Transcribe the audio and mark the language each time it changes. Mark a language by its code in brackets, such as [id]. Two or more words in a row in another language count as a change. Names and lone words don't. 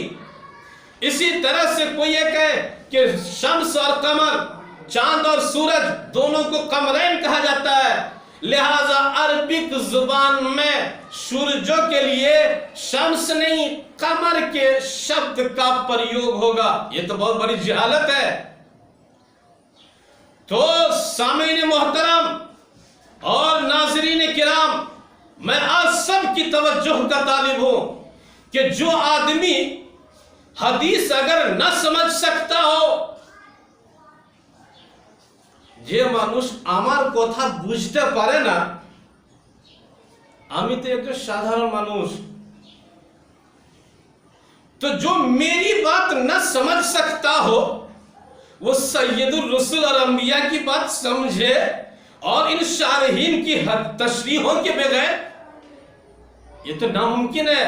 [ur] اسی طرح سے کوئی یہ کہے کہ شمس اور قمر، چاند اور سورج دونوں کو قمرین کہا جاتا ہے، لہذا عربک زبان میں سورجوں کے لیے شمس نہیں قمر کے شبد کا پریوگ ہوگا، یہ تو بہت بڑی جہالت ہے۔ تو سامعین محترم اور ناظرین کرام، میں آج سب کی توجہ کا طالب ہوں کہ جو آدمی حدیث اگر نہ سمجھ سکتا ہو، [bn] যে মানুষ আমার কথা বুঝতে পারে না, আমি তো একটা সাধারণ মানুষ, [ur] تو جو میری بات نہ سمجھ سکتا ہو وہ سید الرسل اور انبیاء کی بات سمجھے اور ان شارحین کی تشریحوں کے بغیر، یہ تو ناممکن ہے۔